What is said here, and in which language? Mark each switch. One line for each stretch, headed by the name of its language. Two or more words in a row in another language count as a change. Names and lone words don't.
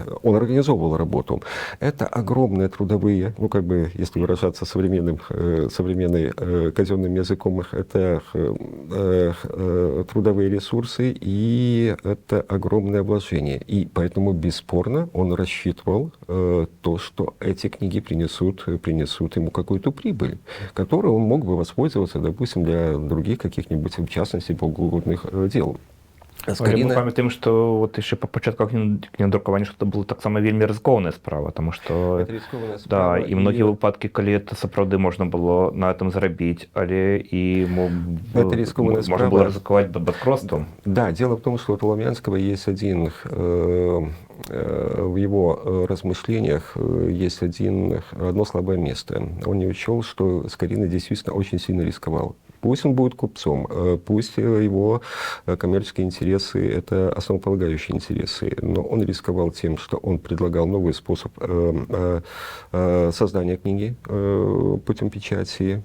Russian: Он организовывал работу. Это огромные трудовые, ну, как бы, если выражаться современным казенным языком, это трудовые ресурсы и это огромное вложение. И поэтому, бесспорно, он рассчитывал то, что эти книги принесут ему какую-то прибыль, которой он мог бы воспользоваться, допустим, для других каких-нибудь, в частности, богоугодных дел.
Belarusian: Але мы памятаем, што вот яшчэ па пачатках кнігадрукавання, што это была таксама вельмі рызыкоўная справа, таму што да, і многія выпадкі, калі это сапраўды можна было на этом зарабіць, але і можна было рызыкаваць банкротством.
Russian: Да, дело в том, что у Толомянского есть один, в его размышлениях есть одно слабое место. Он не учел, что Скорина действительно очень сильно рисковал. Пусть он будет купцом, пусть его коммерческие интересы – это основополагающие интересы, но он рисковал тем, что он предлагал новый способ создания книги путем печати.